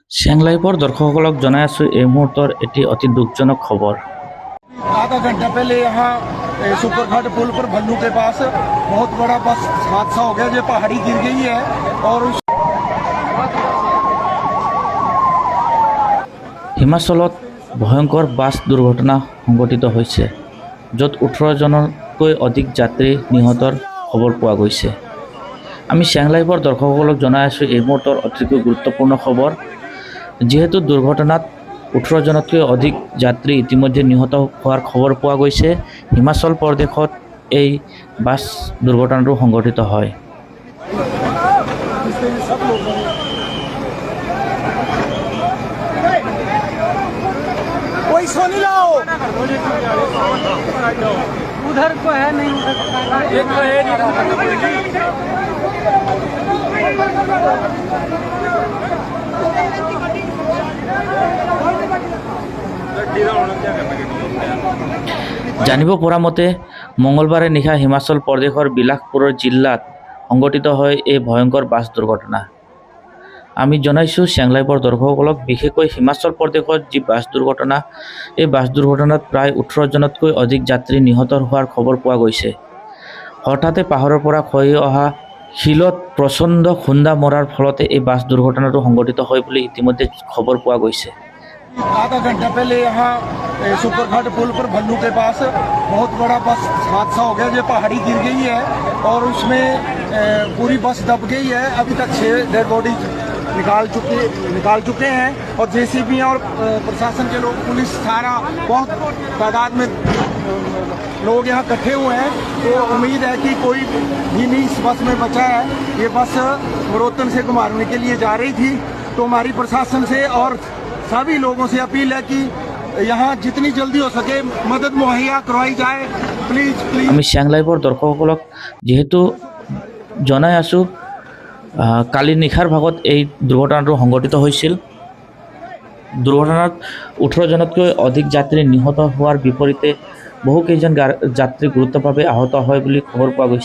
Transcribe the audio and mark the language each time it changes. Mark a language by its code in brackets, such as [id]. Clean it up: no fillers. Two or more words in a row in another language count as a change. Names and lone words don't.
[as] চেংলাইপৰ দৰ্শকসকলক জনাই আছো এই মুহূৰ্তৰ এটি অতি দুখজনক খবৰ। [hi] आधा घंटा पहले यहाँ सुपरघाट पुल पर भल्लू के पास बहुत बड़ा बस हादसा हो गया। जो पहाड़ी गिर गई है और [as] হিমাচলত ভয়ংকৰ বাছ দুৰ্ঘটনা সংঘটিত হৈছে, য'ত 18 জনতকৈ অধিক যাত্ৰী নিহতৰ খবৰ পোৱা গৈছে। আমি চেংলাইপৰ দৰ্শকসকলক জনাই আছো এই মুহূৰ্তৰ অতিকৈ গুৰুত্বপূৰ্ণ খবৰ। যিহেতু দুৰ্ঘটনাত 18 জনতকৈ অধিক যাত্ৰী ইতিমধ্যে নিহত হোৱাৰ খবৰ পোৱা গৈছে। হিমাচল প্ৰদেশত এই বাছ দুৰ্ঘটনাটো সংঘটিত হয়। [hi] उधर को है नहीं, एक तो है [as] জানিব পৰা মতে মঙলবাৰে নিশা হিমাচল প্ৰদেশৰ বিলাসপুৰৰ জিলাত সংঘটিত হয় এই ভয়ংকৰ বাছ দুৰ্ঘটনা। আমি জনাইছোঁ চেংলাইপৰ দৰ্শকসকলক, বিশেষকৈ হিমাচল প্ৰদেশত যি বাছ দুৰ্ঘটনা, এই বাছ দুৰ্ঘটনাত প্ৰায় 18 জনতকৈ অধিক যাত্ৰী নিহত হোৱাৰ খবৰ পোৱা গৈছে। হঠাতে পাহাৰৰ পৰা খহি অহা শিলত প্ৰচণ্ড খুন্দা মৰাৰ ফলতে এই বাছ দুৰ্ঘটনাটো সংঘটিত হয় বুলি ইতিমধ্যে খবৰ পোৱা গৈছে। [hi] आधा घंटा पहले यहाँ सुपरघाट पुल पर भल्लू के पास बहुत बड़ा बस हादसा हो गया। जो पहाड़ी गिर गई है और उसमें पूरी बस दब गई है। अभी तक 6 [en] dead body [hi] निकाल चुके हैं और जेसीबी और प्रशासन के लोग, पुलिस थाना, बहुत तादाद में लोग यहाँ इकट्ठे हुए हैं। तो उम्मीद है कि कोई भी नहीं इस बस में बचा है। ये बस रोहतन से घुमाने के लिए जा रही थी। तो हमारी प्रशासन से और सभी लोगों से अपील है कि यहाँ जितनी जल्दी हो सके मदद मुहैया करवाई जाए, [en] please please. [as] আমি চেংলাইপৰ দৰ্শকসকলক যেহেতু জনাই আছোঁ, কালি নিশাৰ ভাগত এই দুৰ্ঘটনাটো সংঘটিত হৈছিল। দুৰ্ঘটনাত 18 জনতকৈ অধিক যাত্ৰী নিহত হোৱাৰ বিপৰীতে বহুকেইজন যাত্ৰী গুৰুতৰভাৱে আহত হয় বুলি খবৰ পোৱা গৈছে।